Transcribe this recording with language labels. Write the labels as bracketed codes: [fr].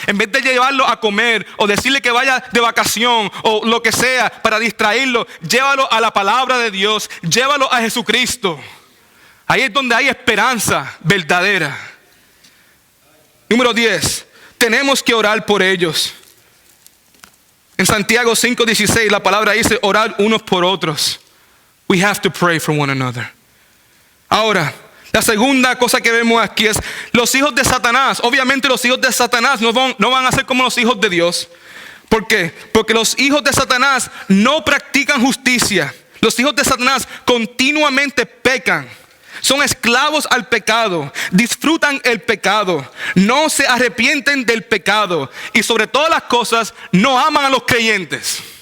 [es] En vez de llevarlo a comer o decirle que vaya de vacación o lo que sea para distraerlo, llévalo a la palabra de Dios, llévalo a Jesucristo. Ahí es donde hay esperanza verdadera. Número 10. Tenemos que orar por ellos. En Santiago 5:16 la palabra dice orar unos por otros. [en] We have to pray for one another. [es] Ahora, la segunda cosa que vemos aquí es los hijos de Satanás. Obviamente los hijos de Satanás no van a ser como los hijos de Dios. ¿Por qué? Porque los hijos de Satanás no practican justicia. Los hijos de Satanás continuamente pecan. Son esclavos al pecado, disfrutan el pecado, no se arrepienten del pecado y sobre todas las cosas no aman a los creyentes.